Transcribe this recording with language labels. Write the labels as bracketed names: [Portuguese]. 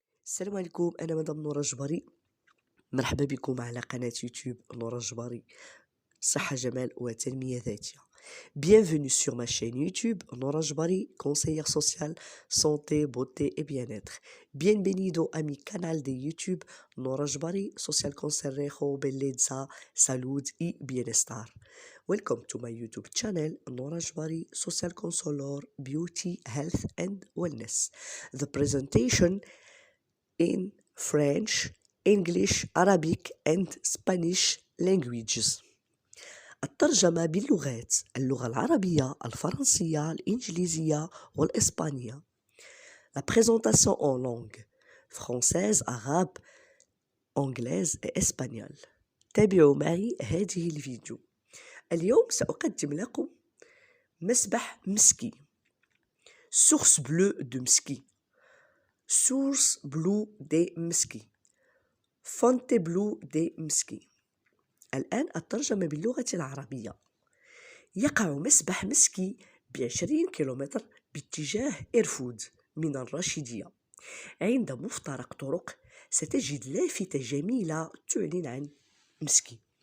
[Arabic] السلام عليكم، أنا مدام نورة الجبري. مرحبا بكم على قناة يوتيوب نورة الجبري صحة جمال وتنمية ذاتية. [French] Bienvenue sur ma chaîne YouTube Nora Jbari, conseillère sociale, santé, beauté et bien-être. [Spanish] Bienvenido a mi canal de YouTube Nora Jbari, social consejo, bellezza, salud y bienestar. [English] Welcome to my YouTube channel Nora Jbari, social counselor, beauty, health and wellness. The presentation in French, English, Arabic and Spanish languages. [Arabic] الترجمة باللغات: اللغة العربية، الفرنسية، الإنجليزية والإسبانية. [French] La présentation en langue française, arabe, anglaise et espagnole. [Arabic] تابعوا معي هذه الفيديو. اليوم سأقدم لكم مسبح مسكي. [French] Source bleue de مسكي. Source bleue de مسكي. Fontainebleau de مسكي. [Arabic] الآن الترجمة باللغة العربية. يقع مسبح مسكي ب20 كيلومتر باتجاه إرفود من الراشدية. عند مفترق طرق ستجد لافتة جميلة تعلن عن مسكي.